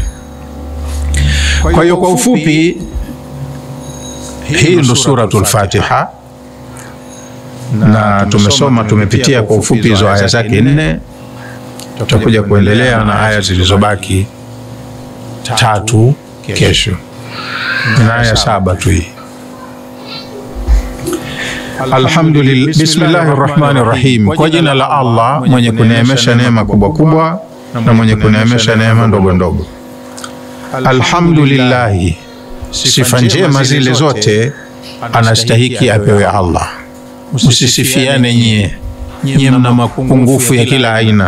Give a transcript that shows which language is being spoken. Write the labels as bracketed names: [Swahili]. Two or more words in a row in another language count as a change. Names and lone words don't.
[Swahili] Kwa hiyo kwa ufupi, hii ndo suratul Fatiha, na tumepitia kwa ufupi hizo aya zake 4. Tutakuja kuendelea na aya zilizobaki 3 kesho. Ina aya 7 tu hii. [Arabic] الحمد لله، بسم الله الرحمن الرحيم. [Swahili] Kwa jina la Allah mwenye kuneemesha neema kubwa kubwa na mwenye kuneemesha neema ndogo ndogo. Alhamdulillah, sifa njema zile zote anastahiki apewe Allah. Msisifiane nyie mna mapungufu ya kila aina.